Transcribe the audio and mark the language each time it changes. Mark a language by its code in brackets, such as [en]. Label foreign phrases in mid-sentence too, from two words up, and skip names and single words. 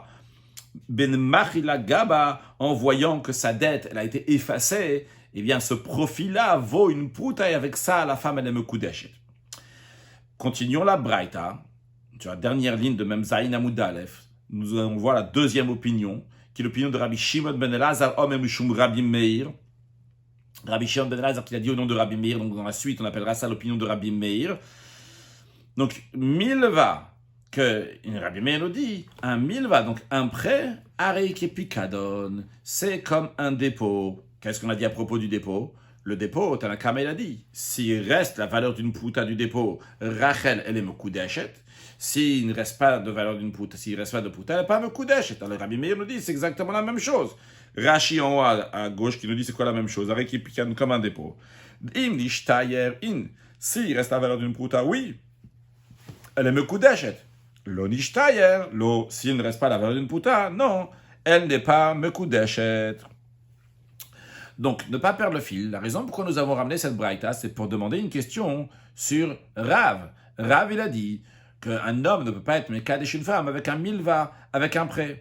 [fr] Ben Machila Gaba, en voyant que sa dette elle a été effacée, eh bien ce profit-là vaut une pouta et avec ça la femme elle est Mekudeshet. Continuons la Braïta, sur la dernière ligne de même [he] ז עמוד א, [fr] nous allons voir la deuxième opinion, qui est l'opinion de Rabbi Shimon ben Elazar, [he] אומר משום רבי מאיר. [fr] Rabbi Shimon ben Elazar qui a dit au nom de Rabbi Meir, donc dans la suite on appellera ça l'opinion de Rabbi Meir. Donc milva, que Rabbi Meir nous dit, un milva, donc un prêt, [he] הרי כפקדון, [fr] c'est comme un dépôt. Qu'est-ce qu'on a dit à propos du dépôt? Le dépôt, Tanakama il a dit, s'il reste la valeur d'une pouta du dépôt, Rachel elle est Mekudeshet. S'il ne reste pas de valeur d'une pouta, s'il ne reste pas de pouta, elle n'est pas Mekudeshet. Alors Rabbi Meir nous dit, c'est exactement la même chose. Rashi en haut à gauche qui nous dit c'est quoi la même chose, [he] הרי כפקדון [fr] comme un dépôt. [he] אם נשתייר אין, [fr] s'il reste la valeur d'une pouta, oui, elle est Mekudeshet. [he] לא נשתייר, לא, [fr] s'il ne reste pas la valeur d'une pouta, non, elle n'est pas Mekudeshet. Donc, ne pas perdre le fil. La raison pourquoi nous avons ramené cette braïta, c'est pour demander une question sur Rav. Rav, il a dit qu'un homme ne peut pas être mekadesh une femme avec un milva, avec un prêt.